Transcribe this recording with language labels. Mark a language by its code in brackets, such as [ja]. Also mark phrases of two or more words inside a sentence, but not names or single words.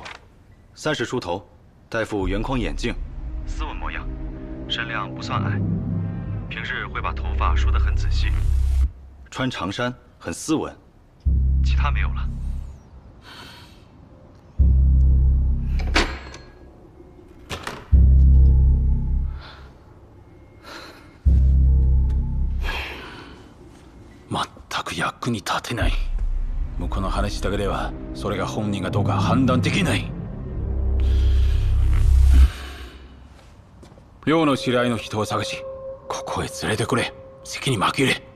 [zh] 30 出头，戴副圆框眼镜，斯文模样，身量不算矮，平日会把头发梳得很仔细，穿长衫很斯文，其他没有了。 [ja] 全く役に立てない。向こうの話だけでは、それが本人がどうか判断できない。陽の知り合いの人を探し、ここへ連れてくれ。席に紛れ。